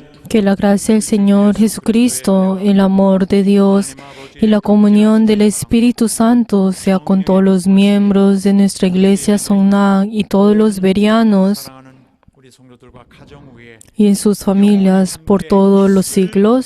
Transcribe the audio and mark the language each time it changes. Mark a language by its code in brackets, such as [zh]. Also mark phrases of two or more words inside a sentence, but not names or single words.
[es] Que la gracia del Señor Jesucristo, el amor de Dios y la comunión del Espíritu Santo sea con todos los miembros de nuestra iglesia Songnak y todos los berianos [ko] 사랑하는 우리 성도들과 가정 위에 [es] y en sus familias por todos los siglos.